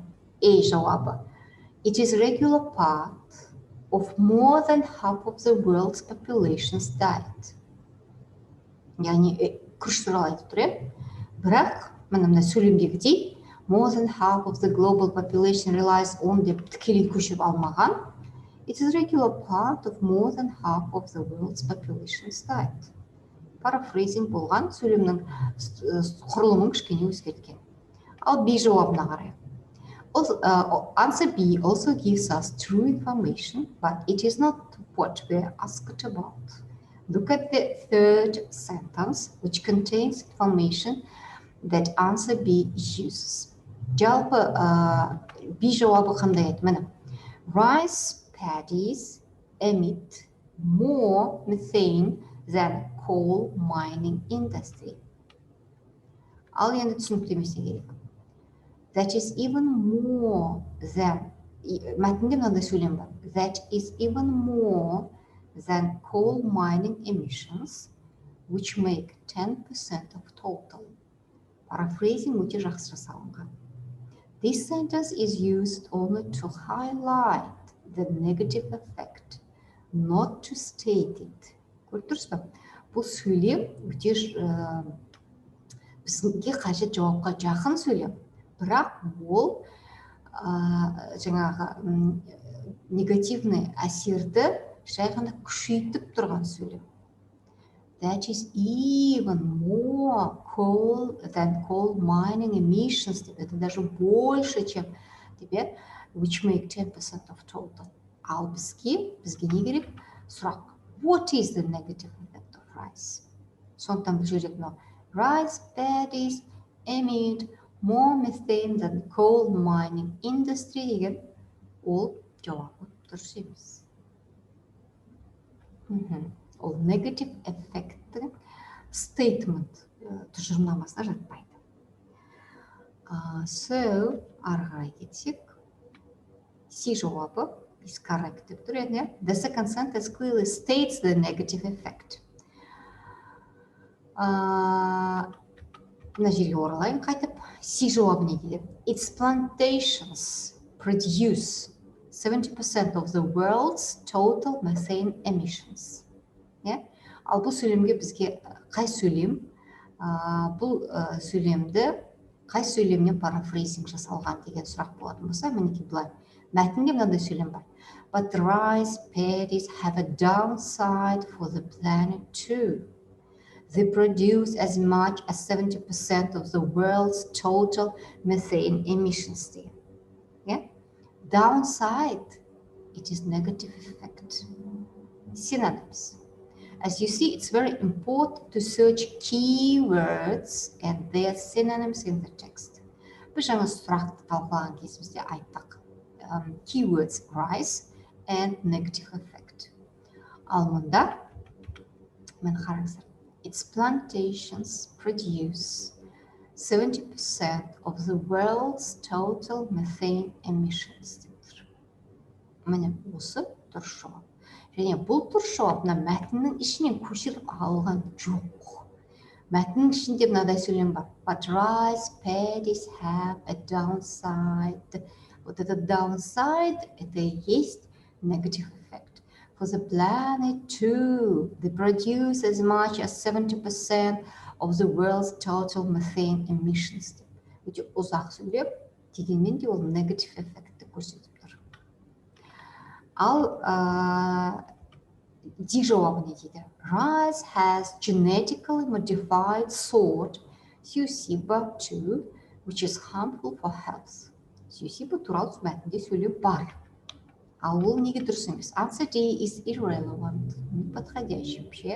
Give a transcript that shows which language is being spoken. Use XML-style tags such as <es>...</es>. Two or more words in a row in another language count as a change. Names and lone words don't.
<kk>A жауабы.</kk> <en>It is a regular part of more than half of the world's population's diet.</en> <kk>Яғни күріш туралы айтып тұр, бірақ мына сөйлемдегідей</kk> <en>more than half of the global population relies on</en> <kk>деп тікелей көшіріп алмаған.</kk> <en>It is a regular part of more than half of the world's population's diet.</en> <kk>Парафрейзинг болған, сөйлемнің құрылымын кішкене өзгерткен. Ал B жауабына қарайық.</kk> <en>Answer B also gives us true information, but it is not what we're asked about. Look at the third sentence, which contains information that answer B uses.</en> <kk>Жалпы B жауабы қандай еді? Міне,</kk> <en>rice paddies emit more methane than coal mining industry.</en> <kk>Ал енді түсініктемесіне керек.</kk> <en>That is even more than,</en> <kk>мәтінде мынандай сөйлем бар.</kk> <en>That is even more than coal mining emissions, which make 10% of total.</en> <kk>Paraphrasing өте жақсы жасалынған.</kk> <en>This sentence is used only to highlight the negative effect, not to state it.</en> <kk>Көріп тұрсыз ба? Бұл сөйлем өте бізге қажет жауапқа жақын сөйлем. Бірақ ол жаңағы негативный әсерді жай ғана күшейтіп тұрған сөйлем.</kk> <en>That is even more coal than coal mining emissions.</en> <ru>Это даже больше, чем тебе,</ru> <en>which make 10% of total.</en> <kk>Ал бізге не керек? Сұрақ.</kk> <en>What is the negative effect of rice?</en> <kk>Сондықтан бұл жерде мынау</kk> <en>rice paddies emit more methane than coal mining industry</en> <kk>деген ол жауабы дұрыс емес. Ол</kk> <en>negative effect statement</en> <kk>тұжырымдамасына жатпайды. So, ары қарай кетсек, C жауабы</kk> <en>is correct</en> <kk>деп тұр еді.</kk> <en>The second sentence clearly states the negative effect.</en> <kk>Мына жерге оралайын қайтып. C жауабы не дейді?</kk> <en>Its plantations produce 70% of the world's total methane emissions.</en> <kk>Ал бұл сөйлемге бізге қай сөйлем? Бұл сөйлемді қай сөйлемнен парафрейзинг жасалған деген сұрақ болатын болса, мінекей былай. Мәтінде мынандай сөйлем бар.</kk> <en>But the rice paddies have a downside for the planet too. They produce as much as 70% of the world's total methane emissions. Downside, it is negative effect. Synonyms. As you see, it's very important to search keywords and their synonyms in the text.</en> <kk>Біз жаңа сұрақты талқылаған кезімізде айттық.</kk> <en>Keywords rice and negative effect.</en> <kk>Ал мұнда, мен қараңыздар.</kk> <en>Its plantations produce 70% of the world's total methane emissions.</en> <kk>Міне осы дұрыс жауап. Және бұл дұрыс жауап мәтіннің ішінен көшіріп алған жоқ. Мәтіннің ішінде мынадай сөйлем бар.</kk> <en>But rice paddies have a downside.</en> <ru>Вот этот downside это и есть</ru> <en>negative effect. For the planet too, they produce as much as 70% of the world's total methane emissions.</en> <kk>Өте ұзақ сөйлеп, дегенмен де ол</kk> <en>negative effectті</en> <kk>көрсетіп тұр. Ал D жауабы не дейді?</kk> <en>Rice has genetically modified sort Susiba 2, which is harmful for health.</en> <kk>Susiba туралы мәтінде сөйлем бар. Ал ол неге дұрыс емес?</kk> <en>Answer D is irrelevant,</en> <ru>неподходящий вообще.</ru>